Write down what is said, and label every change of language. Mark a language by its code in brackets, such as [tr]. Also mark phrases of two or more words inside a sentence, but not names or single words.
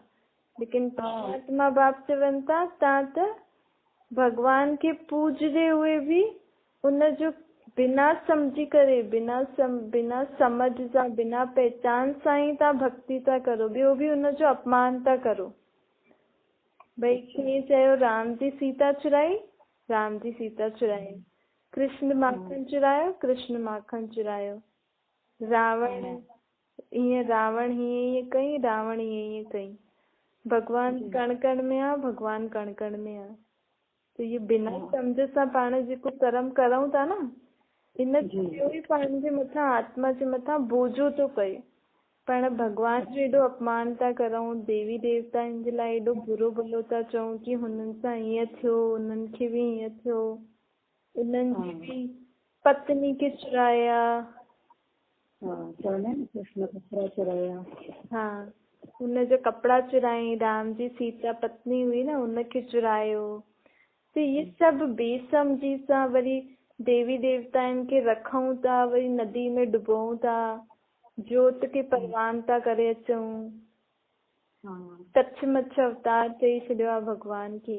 [sd] लेकिन परमात्मा बाप चवनि था तव्हां त भॻवान खे पूजदे हुए बि उनजो बिना सम्झी करे, बिना समझ सां, बिना पहचान सां ई तव्हां भक्ति था करो, ॿियो बि उनजो अपमान था करो। भई कीअं चयो, राम जी सीता चुराई, राम जी सीता चुराई, कृष्ण माखन चुरायो, कृष्ण माखन चुरायो, रावण हीअं कई, रावण हीअं कई, भगवान कण कण में आहे, भगवान कण कण में आहे। तो ये बिना सम्झ सां पाण जेको कर्म करूं था न, इन जो ई पाण जे मथां, आत्मा जे मथां बोझो थो पए। पाण भॻवान जो एॾो अपमान था करूं, देवी देवताउनि जे लाइ एॾो बुरो भलो था चऊं कि हुननि सां हीअं थियो, उन्हनि खे बि हीअं थियो, उन्हनि जी बि पत्नी खे चुराया। कृष्ण कपिड़ा चुराया। हा, हुनजा कपिड़ा चुराई, राम जी सीता पत्नी हुई न उनखे चुरायो। त इहे सभु बेसमझी सां वरी देवी देवताउनि खे रखूं था, वरी नदी में डुबूं था, जोत खे परवान था करे अचूं, कच्छ मच्छ अवतार चई छॾियो आहे भॻवान खे।